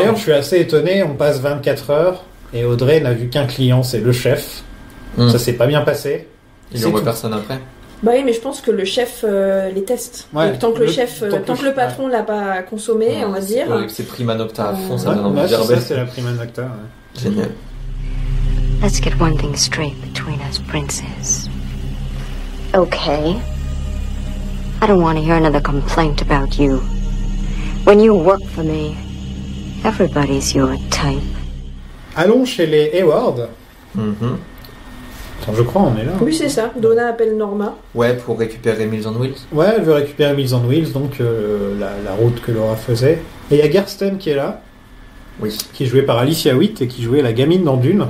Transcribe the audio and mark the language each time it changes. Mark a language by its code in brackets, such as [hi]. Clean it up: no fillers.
[fr] D'ailleurs, je suis assez étonné, on passe 24 heures et Audrey n'a vu qu'un client, c'est le chef. Ça s'est pas bien passé. Il envoie personne après. Bah oui, mais je pense que le chef les teste. Ouais, donc, tant que le patron l'a pas consommé, on va dire. C'est prima nocta à fond, ça donne envie Ouais, de dire. ça, c'est la prima nocta. Ouais. Génial. [en] Let's get one thing straight between us princes. Okay. I don't want to hear another complaint about you. When you work for me, everybody's your type. [fr] Allons chez les Hayward. Attends, je crois, on est là. Oui, c'est ça. Donna appelle Norma. Ouais, pour récupérer Meals on Wheels. Ouais, elle veut récupérer Meals on Wheels, donc la route que Laura faisait. Et il y a Gersten qui est là. Oui. Qui est jouée par Alicia Witt et qui jouait la gamine dans Dune.